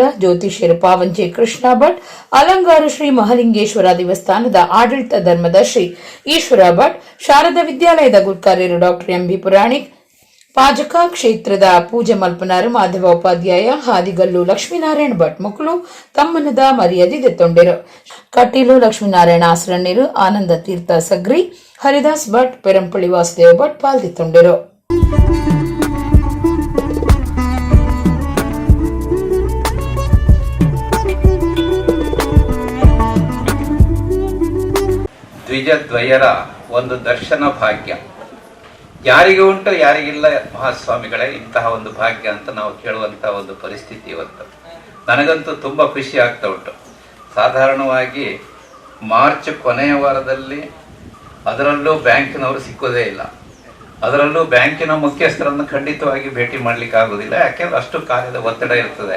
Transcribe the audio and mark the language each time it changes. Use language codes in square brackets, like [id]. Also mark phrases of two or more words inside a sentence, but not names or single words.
[tcy] ಜ್ಯೋತಿಷ್ಯರು ಪಾವಂಜೆ ಕೃಷ್ಣ ಭಟ್ ಅಲಂಗಾರ ಶ್ರೀ ಮಹಾಲಿಂಗೇಶ್ವರ ದೇವಸ್ಥಾನದ ಆಡಳಿತ ಧರ್ಮದರ್ಶಿ ಈಶ್ವರ ಭಟ್ ಶಾರದಾ ವಿದ್ಯಾಲಯದ ಗುರುಕಾರ್ಯರು ಡಾಕ್ಟರ್ ಎಂಬಿ ಪುರಾಣಿಕ್ ಪಾಜಕ ಕ್ಷೇತ್ರದ ಪೂಜೆ ಮಲ್ಪನಾರು ಮಾಧವ ಉಪಾಧ್ಯಾಯ ಹಾದಿಗಲ್ಲು ಲಕ್ಷ್ಮೀನಾರಾಯಣ ಭಟ್ ಮಕ್ಕಳು ತಮ್ಮನದ ಮರ್ಯಾದೆ ತೊಂಡಿರು ಕಟೀಲು ಲಕ್ಷ್ಮೀನಾರಾಯಣ ಆಸರಣ್ಯರು ಆನಂದ ತೀರ್ಥ ಸಗ್ರಿ ಹರಿದಾಸ್ ಭಟ್ ಪೆರಂಪಳ್ಳಿ ವಾಸುದೇವ ಭಟ್ ಪಾಲ್ದಿತ್ತೊಂಡಿರು. [kn] ದ್ವಿಜದ್ವಯರ ಒಂದು ದರ್ಶನ ಭಾಗ್ಯ ಯಾರಿಗೆ ಉಂಟು ಯಾರಿಗಿಲ್ಲ ಮಹಾಸ್ವಾಮಿಗಳೇ ಇಂತಹ ಒಂದು ಭಾಗ್ಯ ಅಂತ ನಾವು ಕೇಳುವಂತಹ ಒಂದು ಪರಿಸ್ಥಿತಿ ಇವತ್ತು. ನನಗಂತೂ ತುಂಬ ಖುಷಿ ಆಗ್ತಾ ಉಂಟು. ಸಾಧಾರಣವಾಗಿ ಮಾರ್ಚ್ ಕೊನೆಯ ವಾರದಲ್ಲಿ ಅದರಲ್ಲೂ ಬ್ಯಾಂಕಿನವರು ಸಿಕ್ಕೋದೇ ಇಲ್ಲ, ಅದರಲ್ಲೂ ಬ್ಯಾಂಕಿನ ಮುಖ್ಯಸ್ಥರನ್ನು ಖಂಡಿತವಾಗಿ ಭೇಟಿ ಮಾಡಲಿಕ್ಕೆ ಆಗೋದಿಲ್ಲ, ಯಾಕೆಂದ್ರೆ ಅಷ್ಟು ಕಾರ್ಯದ ಒತ್ತಡ ಇರ್ತದೆ.